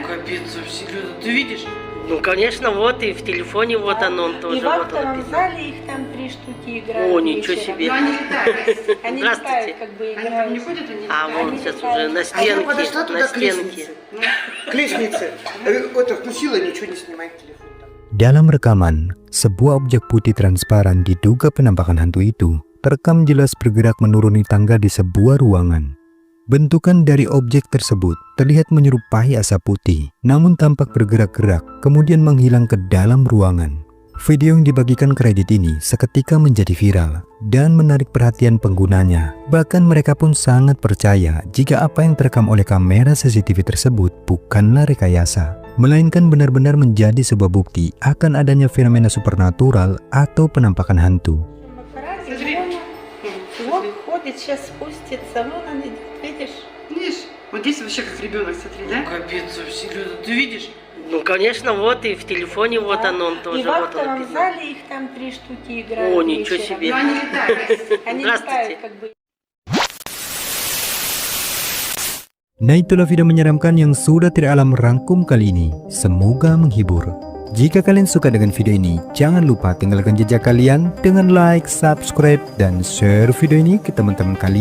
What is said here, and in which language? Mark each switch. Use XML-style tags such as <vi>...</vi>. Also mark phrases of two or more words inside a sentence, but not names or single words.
<ru>Капец, вообще, Люда, ты видишь? Ну, конечно, вот и в телефоне вот оно, он тоже И в вот он актовом написано. зале их там 3 штуки играют. О, ничего вечером. себе. Но они летают. Они Здравствуйте. летают, как бы Они там играют. не ходят, они А летают. вон Они сейчас летают. уже на А я стенке, подошла на туда к стенке. лестнице. К лестнице. Это включила, ничего не снимает телефон.</ru> <id>Dalam rekaman, sebuah objek putih transparan diduga penampakan hantu itu terekam jelas bergerak menuruni tangga di sebuah ruangan. Bentukan dari objek tersebut terlihat menyerupai asap putih, namun tampak bergerak-gerak kemudian menghilang ke dalam ruangan. Video yang dibagikan ke Reddit ini seketika menjadi viral dan menarik perhatian penggunanya. Bahkan mereka pun sangat percaya jika apa yang terekam oleh kamera CCTV tersebut bukanlah rekayasa, melainkan benar-benar menjadi sebuah bukti akan adanya fenomena supernatural atau penampakan hantu.</id> <ru>Смотри. Вот ходит, сейчас спустится, вон он идет, видишь? Видишь? Вот здесь вообще как ребенок, смотри, да? Капец, вообще, Люда, ты видишь? Ну, конечно, вот и в телефоне вот оно, он И тоже в вот он актовом написано. зале их там 3 штуки играют. О, ничего вечером. себе. Но они летают. Они Здравствуйте. летают, как бы.</ru> <id>Nah, itulah video menyeramkan yang sudah Tire Alam rangkum kali ini. Semoga menghibur. Jika kalian suka dengan video ini, jangan lupa tinggalkan jejak kalian dengan like, subscribe, dan share video ini ke teman-teman kalian.</id>